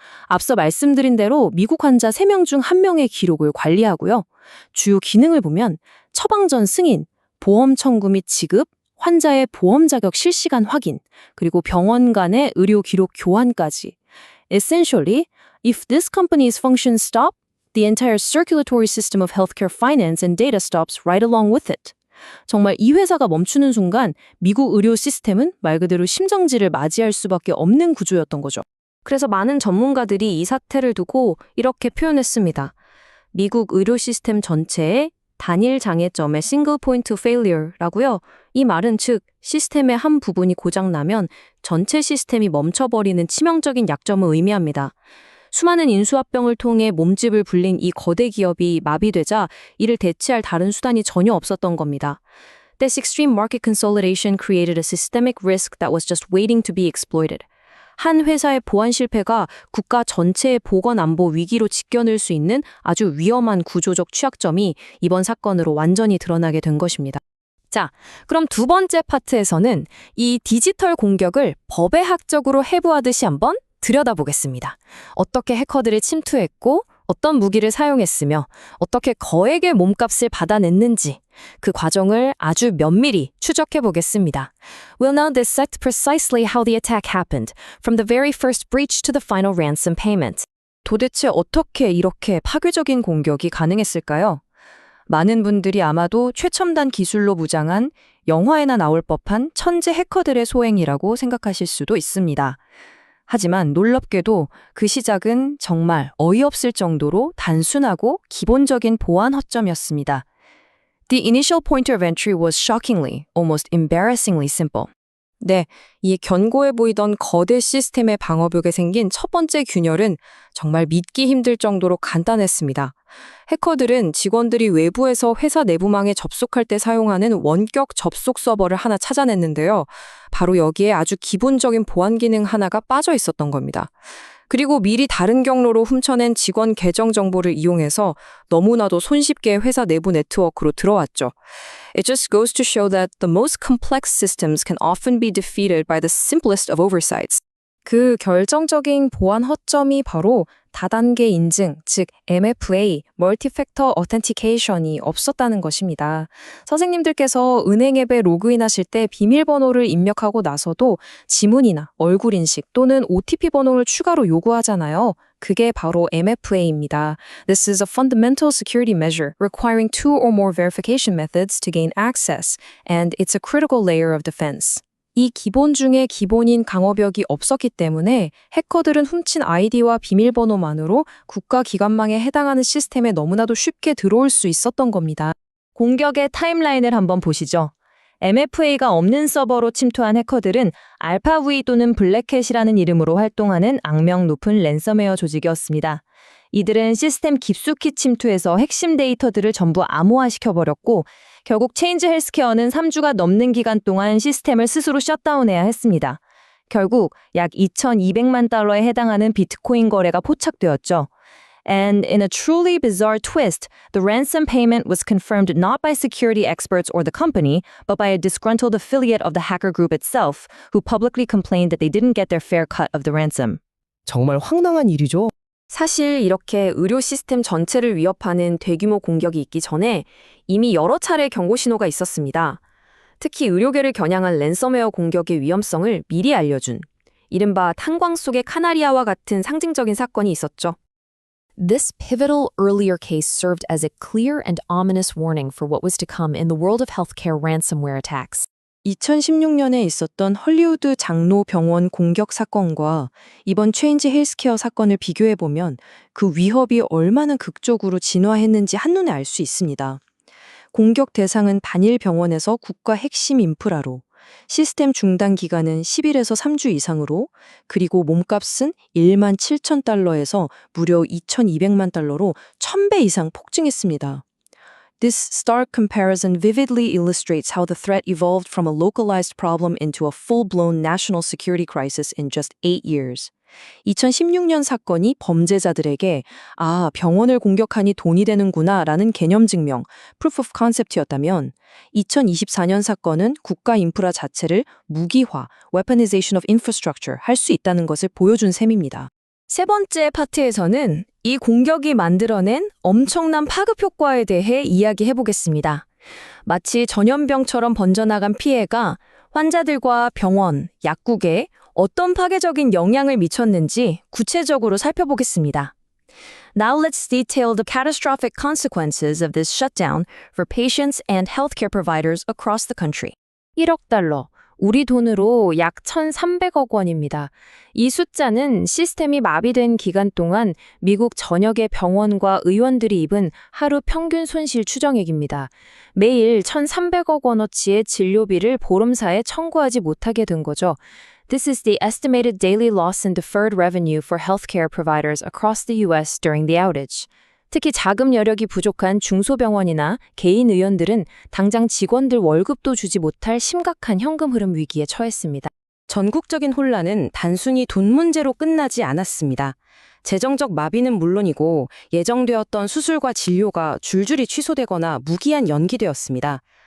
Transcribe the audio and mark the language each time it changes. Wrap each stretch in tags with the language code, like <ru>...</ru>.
<ko>앞서 말씀드린 대로 미국 환자 3명 중 1명의 기록을 관리하고요. 주요 기능을 보면 처방전 승인, 보험 청구 및 지급, 환자의 보험 자격 실시간 확인, 그리고 병원 간의 의료 기록 교환까지.</ko> <en>Essentially, if this company's functions stop, the entire circulatory system of healthcare finance and data stops right along with it.</en> <ko>정말 이 회사가 멈추는 순간 미국 의료 시스템은 말 그대로 심정지를 맞이할 수밖에 없는 구조였던 거죠. 그래서 많은 전문가들이 이 사태를 두고 이렇게 표현했습니다. 미국 의료 시스템 전체의 단일 장애점의</ko> <en>single point of failure</en> <ko>라고요. 이 말은 즉 시스템의 한 부분이 고장나면 전체 시스템이 멈춰버리는 치명적인 약점을 의미합니다. 수많은 인수합병을 통해 몸집을 불린 이 거대 기업이 마비되자 이를 대체할 다른 수단이 전혀 없었던 겁니다.</ko> <en>This extreme market consolidation created a systemic risk that was just waiting to be exploited.</en> <ko>한 회사의 보안 실패가 국가 전체의 보건 안보 위기로 직결될 수 있는 아주 위험한 구조적 취약점이 이번 사건으로 완전히 드러나게 된 것입니다. 자, 그럼 두 번째 파트에서는 이 디지털 공격을 법의학적으로 해부하듯이 한번 들여다보겠습니다. 어떻게 해커들이 침투했고 어떤 무기를 사용했으며 어떻게 거액의 몸값을 받아냈는지 그 과정을 아주 면밀히 추적해 보겠습니다.</ko> <en>We'll now dissect precisely how the attack happened, from the very first breach to the final ransom payment.</en> <ko>도대체 어떻게 이렇게 파괴적인 공격이 가능했을까요? 많은 분들이 아마도 최첨단 기술로 무장한 영화에나 나올 법한 천재 해커들의 소행이라고 생각하실 수도 있습니다. 하지만 놀랍게도 그 시작은 정말 어이없을 정도로 단순하고 기본적인 보안 허점이었습니다.</ko> <en>The initial point of entry was shockingly, almost embarrassingly simple.</en> <ko>네, 이 견고해 보이던 거대 시스템의 방어벽에 생긴 첫 번째 균열은 정말 믿기 힘들 정도로 간단했습니다. 해커들은 직원들이 외부에서 회사 내부망에 접속할 때 사용하는 원격 접속 서버를 하나 찾아냈는데요. 바로 여기에 아주 기본적인 보안 기능 하나가 빠져 있었던 겁니다. 그리고 미리 다른 경로로 훔쳐낸 직원 계정 정보를 이용해서 너무나도 손쉽게 회사 내부 네트워크로 들어왔죠.</ko> <en>It just goes to show that the most complex systems can often be defeated by the simplest of oversights.</en> <ko>그 결정적인 보안 허점이 바로 다단계 인증, 즉 MFA, Multi-Factor Authentication이 없었다는 것입니다. 선생님들께서 은행 앱에 로그인하실 때 비밀번호를 입력하고 나서도 지문이나 얼굴 인식 또는 OTP 번호를 추가로 요구하잖아요. 그게 바로 MFA입니다.</ko> <en>This is a fundamental security measure requiring 2 or more verification methods to gain access, and it's a critical layer of defense.</en> <ko>이 기본 중에 기본인 강화벽이 없었기 때문에 해커들은 훔친 아이디와 비밀번호만으로 국가기관망에 해당하는 시스템에 너무나도 쉽게 들어올 수 있었던 겁니다. 공격의 타임라인을 한번 보시죠. MFA가 없는 서버로 침투한 해커들은 알파V 또는 블랙캣이라는 이름으로 활동하는 악명 높은 랜섬웨어 조직이었습니다. 이들은 시스템 깊숙이 침투해서 핵심 데이터들을 전부 암호화시켜버렸고 결국 체인지 헬스케어는 3주가 넘는 기간 동안 시스템을 스스로 셧다운해야 했습니다. 결국 약 2,200만 달러에 해당하는 비트코인 거래가 포착되었죠.</ko> <en>And in a truly bizarre twist, the ransom payment was confirmed not by security experts or the company, but by a disgruntled affiliate of the hacker group itself, who publicly complained that they didn't get their fair cut of the ransom.</en> <ko>정말 황당한 일이죠. 사실 이렇게 의료 시스템 전체를 위협하는 대규모 공격이 있기 전에 이미 여러 차례 경고 신호가 있었습니다. 특히 의료계를 겨냥한 랜섬웨어 공격의 위험성을 미리 알려준 이른바 탄광 속의 카나리아와 같은 상징적인 사건이 있었죠.</ko> <en>This pivotal earlier case served as a clear and ominous warning for what was to come in the world of healthcare ransomware attacks.</en> <ko>2016년에 있었던 헐리우드 장로 병원 공격 사건과 이번 체인지 헬스케어 사건을 비교해보면 그 위협이 얼마나 극적으로 진화했는지 한눈에 알 수 있습니다. 공격 대상은 단일 병원에서 국가 핵심 인프라로, 시스템 중단 기간은 10일에서 3주 이상으로, 그리고 몸값은 1만 7천 달러에서 무려 2,200만 달러로 1,000배 이상 폭증했습니다.</ko> <en>This stark comparison vividly illustrates how the threat evolved from a localized problem into a full-blown national security crisis in just 8 years.</en> <ko>2016년 사건이 범죄자들에게 병원을 공격하니 돈이 되는구나 라는 개념 증명,</ko> <en>proof of concept</en> <ko>였다면 2024년 사건은 국가 인프라 자체를 무기화,</ko> <en>weaponization of infrastructure</en> <ko>할 수 있다는 것을 보여준 셈입니다. 세 번째 파트에서는 이 공격이 만들어낸 엄청난 파급 효과에 대해 이야기해 보겠습니다. 마치 전염병처럼 번져나간 피해가 환자들과 병원, 약국에 어떤 파괴적인 영향을 미쳤는지 구체적으로 살펴보겠습니다.</ko> <en>Now let's detail the catastrophic consequences of this shutdown for patients and healthcare providers across the country.</en> <ko>1억 달러. 우리 돈으로 약 1,300억 원입니다. 이 숫자는 시스템이 마비된 기간 동안 미국 전역의 병원과 의원들이 입은 하루 평균 손실 추정액입니다. 매일 1,300억 원어치의 진료비를 보험사에 청구하지 못하게 된 거죠.</ko> <en>This is the estimated daily loss in deferred revenue for healthcare providers across the U.S. during the outage.</en> <ko>특히 자금 여력이 부족한 중소병원이나 개인 의원들은 당장 직원들 월급도 주지 못할 심각한 현금 흐름 위기에 처했습니다. 전국적인 혼란은 단순히 돈 문제로 끝나지 않았습니다. 재정적 마비는 물론이고 예정되었던 수술과 진료가 줄줄이 취소되거나 무기한 연기되었습니다.</ko>